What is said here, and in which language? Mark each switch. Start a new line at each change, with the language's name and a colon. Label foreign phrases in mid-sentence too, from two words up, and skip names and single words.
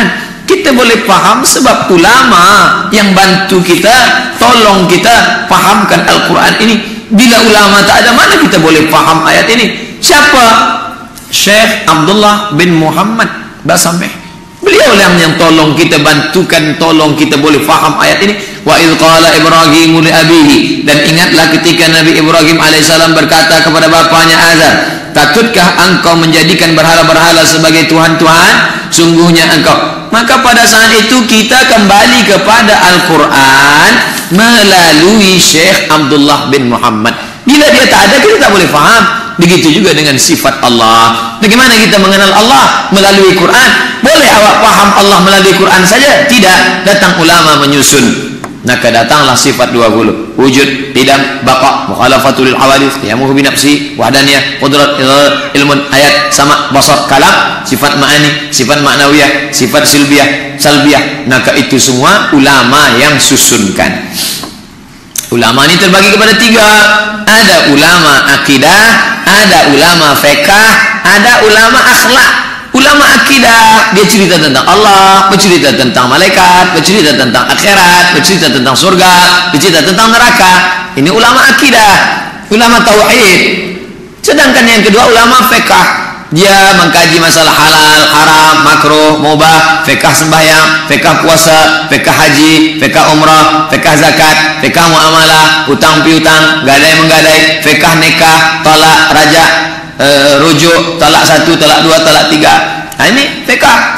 Malay: Kita boleh faham sebab ulama yang bantu kita, tolong kita fahamkan Al-Quran ini. Bila ulama tak ada, mana kita boleh faham ayat ini? Siapa? Syekh Abdullah bin Muhammad Basameh. Beliau yang tolong kita, bantukan, tolong kita boleh faham ayat ini.
Arabic: وإذ قال إبراهيم لأبيه,
Malay: dan ingatlah ketika Nabi Ibrahim alaihissalam berkata kepada bapanya Azar, Takutkah engkau menjadikan berhala-berhala sebagai Tuhan-Tuhan? Sungguhnya engkau. Maka pada saat itu kita kembali kepada Al-Quran melalui Syekh Abdullah bin Muhammad. Bila dia tak ada, kita tak boleh faham. Begitu juga dengan sifat Allah. Bagaimana kita mengenal Allah? Melalui Quran. Boleh awak faham Allah melalui Quran saja? Tidak. Datang ulama menyusun. Maka datanglah sifat 20.
Arabic: وجود، قدم، بقاء، مخالفته للحوادث، قيامه بنفسه، وحدانية، قدرة، علم, آية، سمع، بصر، كلام، صفات المعاني، صفات المعنوية، صفات السلبية.
Malay: Maka itu semua ulama yang susunkan. Ulama ini terbagi kepada 3. Ada ulama akidah, ada ulama fiqh, ada ulama akhlak. Ulama akidah, dia cerita tentang Allah, bercerita tentang malaikat, bercerita tentang akhirat, bercerita tentang surga, bercerita tentang neraka. Ini ulama akidah, ulama tauhid. Sedangkan yang kedua ulama fiqh, dia mengkaji masalah halal, haram, makruh, mubah, fiqh sembahyang, fiqh puasa, fiqh haji, fiqh umrah, fiqh zakat, fiqh muamalah, hutang piutang, gadai menggadai, fiqh nikah, talak, rajak, rujuk, talak 1, talak 2, talak 3. Ini fiqh.